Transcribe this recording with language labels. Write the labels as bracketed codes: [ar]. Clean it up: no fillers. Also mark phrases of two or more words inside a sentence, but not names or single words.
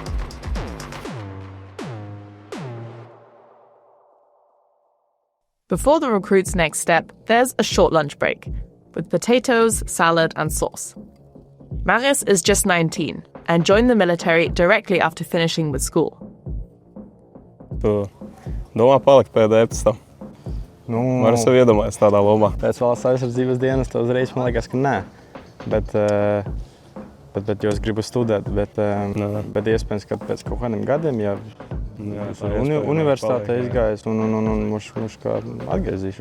[en] Before the recruit's next step, there's a short lunch break, with potatoes, salad and sauce. Maris is just 19 and joined the military directly after finishing with school. [lv] Domā palikt pēc tam. Var sev iedomāties tādā lomā. Pēc valsts aizsardzības dienas to uzreiz man liekas, ka nē. Bet jo es gribu studēt, bet iespējams, ka pēc kaut kādiem gadiem, ja universitātē izgājis un mums kā atgriezīšu.